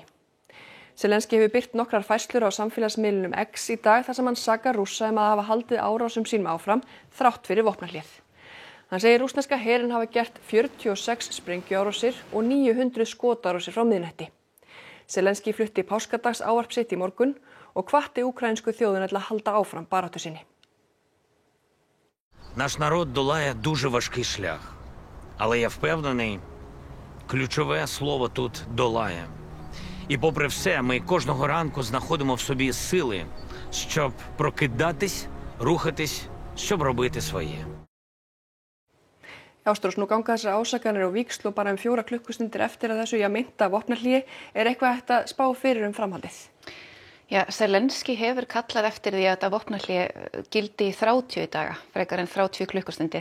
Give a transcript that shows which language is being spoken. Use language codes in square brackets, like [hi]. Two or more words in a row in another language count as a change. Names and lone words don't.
[is] Zelenský hefur birt nokkrar færslur á samfélagsmiðlunum X í dag þar sem hann sakar Rússa að hafa haldið árásum sínum áfram þrátt fyrir vopnahléð. Hann segir rússneska herinn hafa gert 46 sprengjuárásir og 900 skotárásir frá miðnætti. Zelenský flutti páskadags ávarp sitt í morgun og hvatti ukrainsku þjóðina til að halda áfram baráttu sinni. [uk] Наш народ долає дуже важкий шлях, але я впевнений, ключове слово тут долає. І попри все, ми кожного ранку знаходимо в собі сили, щоб прокидатись, рухатись, щоб робити своє. [is] Ástrós, nú ganga þessar ásakanir á víxl og bara 4 klukkustundir eftir að þessu meinta vopnahléi, er eitthvað hægt að spá fyrir framhaldið? Já, Zelenski hefur kallað eftir því að þetta vopnahlé gildi í 30 daga, frekar en 30 klukkustundir.